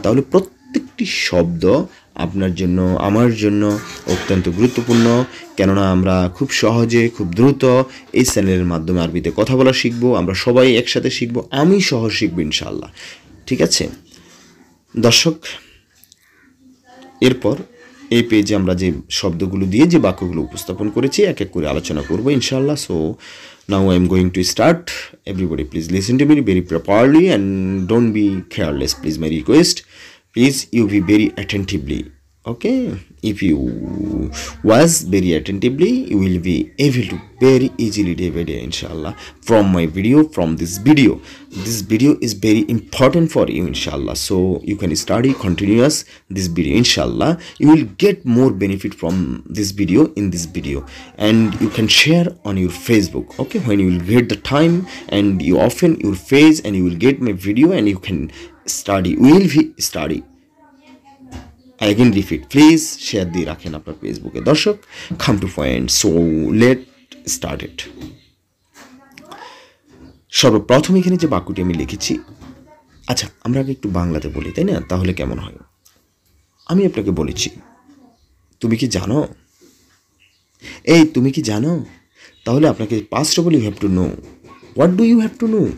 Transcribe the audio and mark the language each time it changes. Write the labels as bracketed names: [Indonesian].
[Bangla] তাহলে প্রত্যেকটি শব্দ আপনার জন্য, আমার জন্য অত্যন্ত গুরুত্বপূর্ণ, কেননা আমরা খুব সহজে, খুব দ্রুত এই চ্যানেলের মাধ্যমে আরবিতে কথা বলা শিখবো। আমরা সবাই একসাথে শিখবো, আমি সহ শিখবো ইনশাআল্লাহ। ঠিক আছে দর্শক, এরপর এই পেজে আমরা যে শব্দগুলো দিয়ে যে বাক্যগুলো উপস্থাপন করেছি এক এক করে আলোচনা করবো ইনশাআল্লাহ। [English] So now I am going to start. Everybody please listen to me very properly and don't be careless, please, my request. Please you be very attentively, okay? If you was very attentively, you will be able to very easily day by day inshallah from my video, from this video. This video is very important for you inshallah, so you can study continuous this video inshallah. You will get more benefit from this video, in this video, and you can share on your Facebook, okay? When you will get the time and you open your face and you will get my video and you can study, will be study. I again repeat, please share [Bangla] দিয়ে রাখেন আপনার ফেসবুকে। দর্শক, [English] come to point, so let start it. [Bangla] সর্বপ্রথম এখানে যে বাক্যটি আমি লিখেছি, আচ্ছা আমরা আগে একটু বাংলাতে বলি, তাই না? তাহলে কেমন হয়? আমি আপনাকে বলেছি, তুমি কি জানো? এই তুমি কি জানো? তাহলে আপনাকে পাস্ট বলে [English] You have to know. What do you have to know?